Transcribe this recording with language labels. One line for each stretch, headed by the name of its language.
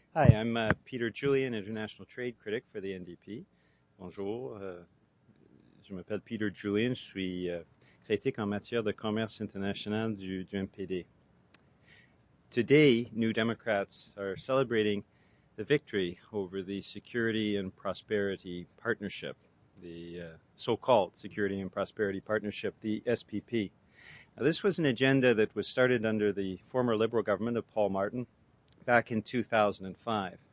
English: Hi, I'm Peter Julian, International Trade Critic for the NDP.
French: Bonjour, je m'appelle Peter Julian, je suis critique en matière de commerce international du MPD.
English: Today, New Democrats are celebrating the victory over the Security and Prosperity Partnership, the so-called Security and Prosperity Partnership, the SPP. Now, this was an agenda that was started under the former Liberal government of Paul Martin back in 2005.